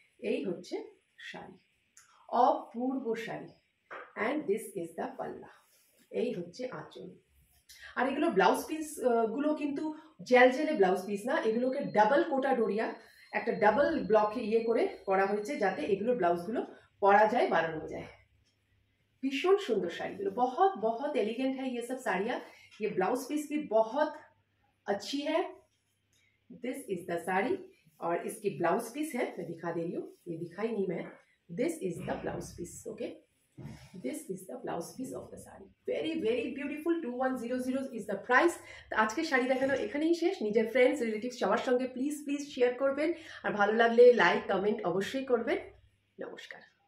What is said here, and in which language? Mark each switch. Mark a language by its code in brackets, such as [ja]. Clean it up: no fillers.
[bn] এই হচ্ছে শাড়ি, অপূর্ব sari, [en] and this is the pallu, [bn] এই হচ্ছে আঁচল। আর এগুলো ব্লাউজ পিস গুলো কিন্তু জেল জেলে ব্লাউজ পিস না, এগুলোকে ডাবল কোটা ডোরিয়া, একটা ডাবল ব্লকে করে করা হয়েছে, যাতে এগুলো ব্লাউজগুলো পরা যায়, বানানো যায়। [hi] भीषण सुंदर साड़ीগুলো, बहुत बहुत एलिगेंट है ये सब साड़ियाँ। ये ब्लाउज पीस भी बहुत अच्छी है। [en] this is the sari, [hi] और इसकी ब्लाउज पीस है, मैं दिखा दे रही हूँ, ये दिखाई नहीं मैं, [en] this is the blouse piece, [hi] okay, [en] This is the blouse piece of the sari, very very beautiful. 2100 is the price. [hi] तो आज के [bn] শাড়ি দেখানো এখানেই শেষ। নিজের ফ্রেন্ডস রিলেটিভস সবার সঙ্গে প্লিজ প্লিজ শেয়ার করবেন, আর ভালো লাগলে লাইক কমেন্ট অবশ্যই করবেন। নমস্কার।